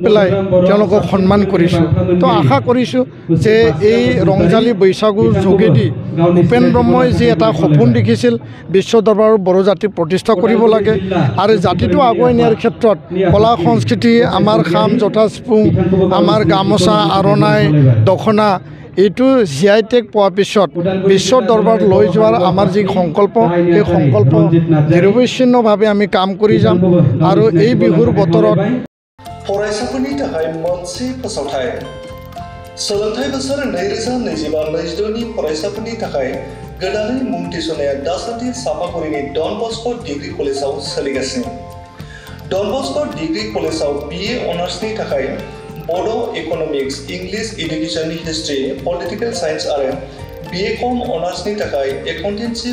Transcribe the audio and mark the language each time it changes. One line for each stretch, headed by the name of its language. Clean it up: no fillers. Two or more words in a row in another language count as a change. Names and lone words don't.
Assamese: পেলাই তেওঁলোকক সন্মান কৰিছোঁ তো আশা কৰিছোঁ যে এই ৰংজালী বৈশাগুৰ যোগেদি ভূপেন ব্ৰহ্মই যি এটা সপোন দেখিছিল বিশ্ব দৰবাৰৰ বড়ো জাতিক প্ৰতিষ্ঠা কৰিব লাগে আৰু জাতিটো আগুৱাই নিয়াৰ ক্ষেত্ৰত কলা সংস্কৃতি আমাৰ খাম জোতা চিফুং আমাৰ গামোচা আৰণাই দখনা এইটো
English: GI tag
Assamese: পোৱাৰ পিছত বিশ্ব দৰবাৰত লৈ যোৱাৰ আমাৰ যি সংকল্প সেই সংকল্প নিৰৱচ্ছিন্নভাৱে আমি কাম কৰি যাম আৰু এই বিহুৰ বতৰত
Bodo: फरायसाफोरनि थाखाय मोनसे फोसावथाय सोलोंथाइ बोसोर 2025-2026 नि फरायसाफोरनि थाखाय गोदानै मुं थिसननाया दासान्दि सापागुरिनि डन बस्को डिग्री कलेजाव सोलिगासिनो डन बस्को डिग्री कलेजाव BA अनार्सनि थाखाय बड'
English: economics English educationni history political science
Bodo: आरो BA कम अनार्सनि थाखाय एकाउन्टेन्सि